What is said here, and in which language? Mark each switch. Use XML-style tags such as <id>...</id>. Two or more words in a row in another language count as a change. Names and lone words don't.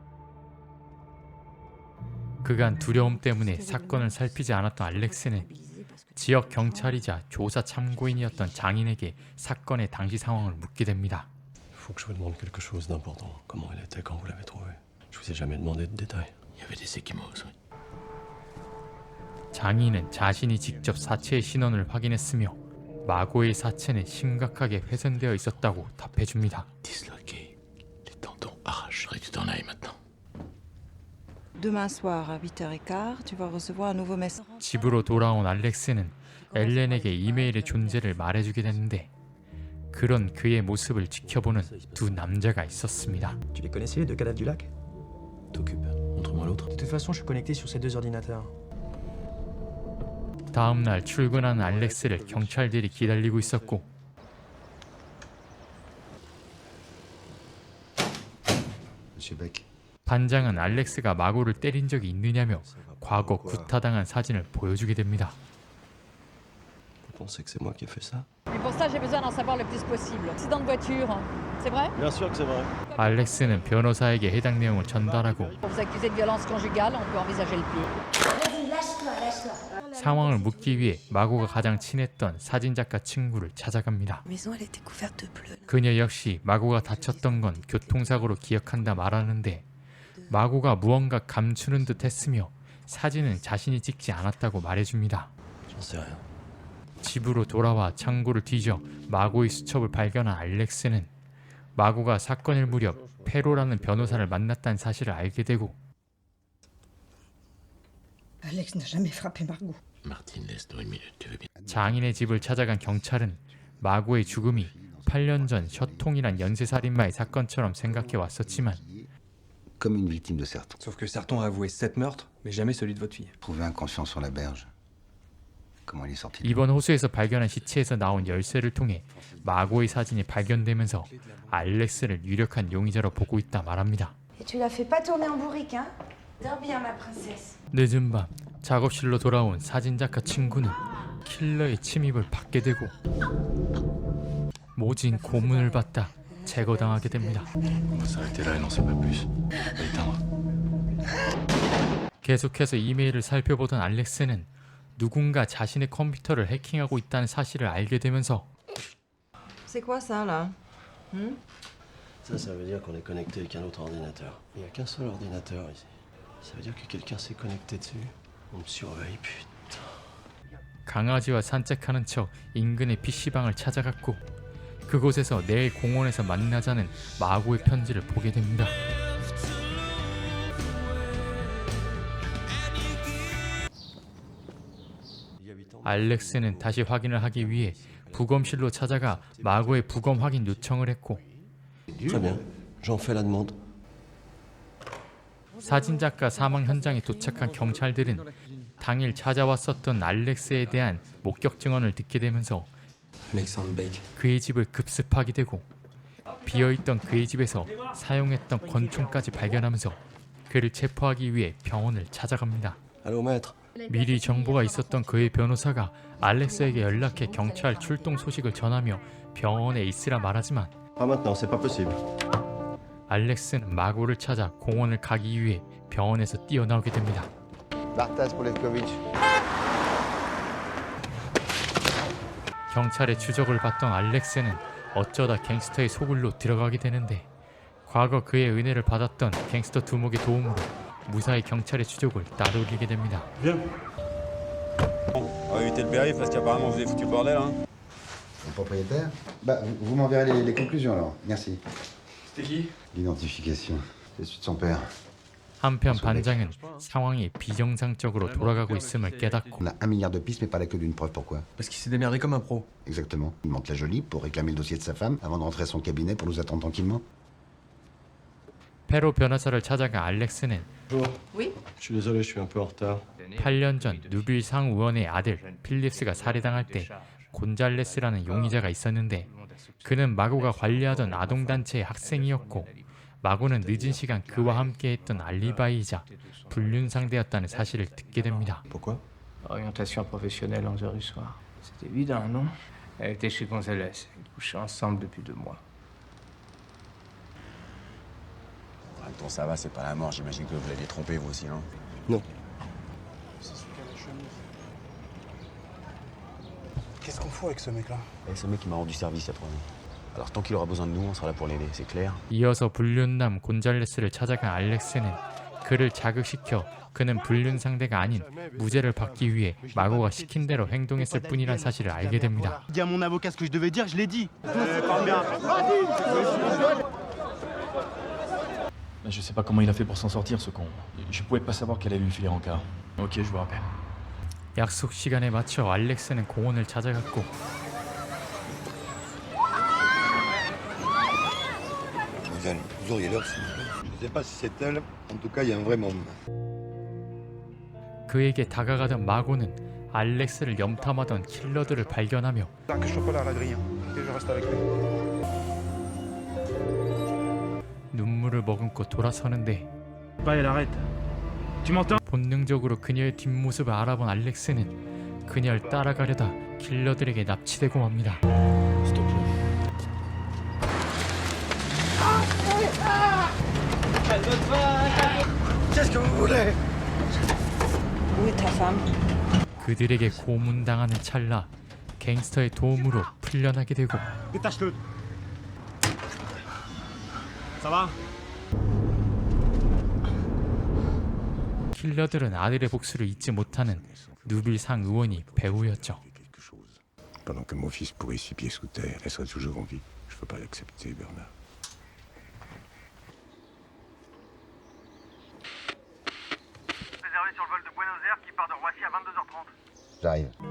<ko>그간 두려움 때문에 사건을 살피지 않았던 알렉스는 지역 경찰이자 조사 참고인이었던 장인에게 사건의 당시 상황을 묻게 됩니다.</ko> <fr>Faut que je vous demande quelque chose d'important. Comment elle était quand vous l'avez trouvée? Je vous ai jamais demandé de détails. Il y avait des échymoses, oui.</fr> <ko>장인은 자신이 직접 사체의 신원을 확인했으며 마고의 사체는 심각하게 훼손되어 있었다고 답해줍니다.</ko> <fr>Disloqué, les tendons arrachés. Tu t'en ailles maintenant. Demain soir à 8h15, tu vas recevoir un nouveau message.</fr> <ko>집으로 돌아온 알렉스는 엘렌에게 이메일의 존재를 말해주게 됐는데, 그런 그의 모습을 지켜보는 두 남자가 있었습니다.</ko> <fr>Tu les connaissais les deux cadavres du lac? T'occupe. Montre-moi l'autre. De toute façon, je suis connecté sur ces deux ordinateurs.</fr> <ko>다음 날 출근하는 알렉스를 경찰들이 기다리고 있었고,</ko> <fr>Monsieur Beck.</fr> <ko>반장은 알렉스가 마고를 때린 적이 있느냐며 과거 구타당한 사진을 보여주게 됩니다.</ko> <fr>Vous pensez que c'est moi qui ai fait ça? Mais pour ça, j'ai besoin d'en savoir le plus possible. Accident de voiture, c'est vrai? Bien sûr que c'est vrai.</fr> <ko>알렉스는 변호사에게 해당 내용을 전달하고</ko> <fr>Pour vous accuser de violence conjugale, on peut envisager le pire.</fr> <ko>상황을 묻기 위해 마고가 가장 친했던 사진작가 친구를 찾아갑니다.</ko> <fr>Maison, elle était couverte de bleu.</fr> <ko>그녀 역시 마고가 다쳤던 건 교통사고로 기억한다 말하는데, 마고가 무언가 감추는 듯 했으며 사진은 자신이 찍지 않았다고 말해줍니다.</ko> <fr>J'en sais rien.</fr> <ko>집으로 돌아와 창고를 뒤져 마고의 수첩을 발견한 알렉스는 마고가 사건일 무렵 페로라는 변호사를 만났다는 사실을 알게 되고,</ko> <fr>Alex n'a jamais frappé Margot. Martine, laisse-nous une minute, tu veux bien?</fr> <ko>장인의 집을 찾아간 경찰은 마고의 죽음이 8년 전 셔통이란 연쇄살인마의 사건처럼 생각해 왔었지만,</ko> <fr>comme une victime de Serton. Sauf que Serton a avoué 7 meurtres, mais jamais celui de votre fille. Trouvé inconscient sur la berge. Comment il est sorti de</fr> <ko>이번 호수에서 발견한 시체에서 나온 열쇠를 통해 마고의 사진이 발견되면서 알렉스를 유력한 용의자로 보고 있다 말합니다.</ko> <fr>Et tu la fais pas tourner en bourrique, hein? Dors bien, ma princesse.</fr> <ko>늦은 밤 작업실로 돌아온 사진작가 친구는 킬러의 침입을 받게 되고 모진 고문을 받다 제거당하게 됩니다.</ko> <fr>On va s'arrêter là et n'en sait pas plus. Va éteindre.</fr> <ko>계속해서 이메일을 살펴보던 알렉스는 누군가 자신의 컴퓨터를 해킹하고 있다는 사실을 알게 되면서</ko> <fr>C'est quoi ça là? Ça veut dire qu'on est connecté avec un autre ordinateur. Il n'y a qu'un seul ordinateur ici. Ça veut dire que quelqu'un s'est connecté dessus. On me surveille, putain.</fr> <ko>강아지와 산책하는 척 인근의 PC방을 찾아갔고 그곳에서 내일 공원에서 만나자는 마고의 편지를 보게 됩니다. 알렉스는 다시 확인을 하기 위해 부검실로 찾아가 마고의 부검 확인 요청을 했고</ko> <fr>Très bien. J'en fais la demande.</fr> <ko>사진작가 사망 현장에 도착한 경찰들은 당일 찾아왔었던 알렉스에 대한 목격 증언을 듣게 되면서 그의 집을 급습하게 되고 비어있던 그의 집에서 사용했던 권총까지 발견하면서 그를 체포하기 위해 병원을 찾아갑니다.</ko> <fr>Allô, maître.</fr> <ko>미리 정보가 있었던 그의 변호사가 알렉스에게 연락해 경찰 출동 소식을 전하며 병원에 있으라 말하지만</ko> <fr>Pas maintenant, c'est pas possible.</fr> <ko>알렉스는 마고를 찾아 공원을 가기 위해 병원에서 뛰어나오게 됩니다. 경찰의 추적을 받던 알렉스는 어쩌다 갱스터의 소굴로 들어가게 되는데 과거 그의 은혜를 받았던 갱스터 두목의 도움으로 무사히 경찰의 추적을 따돌리게 됩니다.</ko> <fr>On va éviter le périph' parce qu'apparemment vous avez foutu le bordel, hein. Le propriétaire? Bah, vous m'enverrez les conclusions alors. Merci. C'était qui? L'identification. C'est celui de son père.</fr> <ko>한편 반장은 상황이 비정상적으로 돌아가고 있음을 깨닫고</ko> <fr>On a 1 milliard de pistes, mais pas la queue d'une preuve. Pourquoi? Parce qu'il s'est démerdé comme un pro. Exactement. Il monte la jolie pour réclamer le dossier de sa femme avant de rentrer à son cabinet pour nous attendre tranquillement.</fr> <ko>페로 변호사를 찾아가 알렉스는</ko> <fr>Oui. Je suis désolé, je suis un peu en retard.</fr> <ko>8년 전 누빌 상의원의 아들 필립스가 살해당할 때 곤잘레스라는 용의자가 있었는데 그는 마고가 관리하던 아동단체의 학생이었고 마고는 늦은 시간 그와 함께했던 알리바이이자 불륜상대였다는 사실을 듣게 됩니다.</ko> <fr>Pourquoi? Orientation professionnelle 11h du soir. C'est évident, non? Elle était chez Gonzalez. Ils couchaient ensemble depuis 2 mois. En même temps, ça va, c'est pas la mort. J'imagine que vous l'aviez trompé, vous aussi, non? Non. Qu'est-ce qu'on fout avec ce mec-là? Et c'est le mec qui m'a rendu service il y a 3 ans. Alors tant qu'il aura besoin de nous, on sera là pour l'aider, c'est clair?</fr> <ko>이어서 불륜남 곤잘레스를 찾아간 알렉스는 그를 자극시켜 그는 불륜 상대가 아닌 무죄를 받기 위해 마고가 시킨 대로 행동했을 뿐이란 사실을 알게 됩니다.</ko> <fr>Dis à mon avocat ce que je devais dire, je l'ai dit. Je sais pas comment il a fait pour s'en sortir, ce con. Je pouvais pas savoir qu'elle allait lui filer en cas. Ok, je vous rappelle.</fr> <ko>약속 시간에 맞춰 알렉스는 공원을 찾아갔고</ko> <fr>Vous auriez l'heure, s'il vous plaît. Je sais pas si c'est elle. En tout cas, il y a un vrai môme.</fr> <ko>그에게 다가가던 마고는 알렉스를 염탐하던 킬러들을 발견하며</ko> <fr>Que je sois pas là à la grille, hein. Et je reste avec lui.</fr> <ko>눈물을 머금고 돌아서는데</ko> <fr>Pas, elle arrête. Tu m'entends?</fr> <ko>본능적으로 그녀의 뒷모습을 알아본 알렉스는 그녀를 따라가려다 킬러들에게 납치되고 맙니다.</ko> <fr>Qu'est-ce que vous voulez? Où est ta femme?</fr> <ko>그들에게 고문당하는 찰나 갱스터의 도움으로 풀려나게 되고</ko> <fr>Détache-le. Ça va?</fr> <ko>킬러들은 아들의 복수를 잊지 못하는 누빌 상 의원이 배우였죠.</ko> <fr>Pendant que mon fils pourrit 6 pieds sous terre, elle serait toujours en vie. Je peux pas l'accepter, Bernard. Réservé sur le vol de Buenos Aires qui part de Roissy à 22h30. J'arrive.</fr>